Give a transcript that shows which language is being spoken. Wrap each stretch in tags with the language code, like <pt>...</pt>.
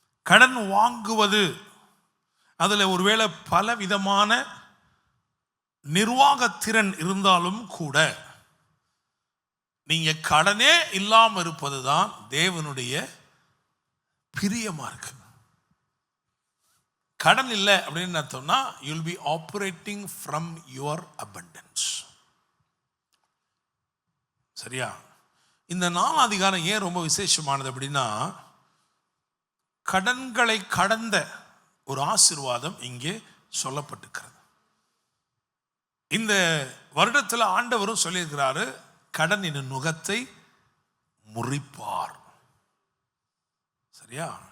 <ta>கடன் வாங்குவது அதில் ஒருவேளை பல விதமான நிர்வாகத்திறன் இருந்தாலும் கூட நீங்கள் கடனே இல்லாமல் இருப்பது தான் தேவனுடைய பிரியமாக இருக்கு. கடன் இல்லை அப்படின்னு அர்த்தம்னா,</ta> <en>you will be operating from your abundance.</en> <ta>சரியா? இந்த 4ஆம் அதிகாரம் ஏன் ரொம்ப விசேஷமானது அப்படின்னா, கடன்களை கடந்த ஒரு ஆசீர்வாதம் இங்கே சொல்லப்பட்டிருக்கிறது. இந்த வருடத்தில் ஆண்டவரும் சொல்லியிருக்கிறாரு, கடன் என்னும் நுகத்தை முறிப்பார். சரியா?</ta>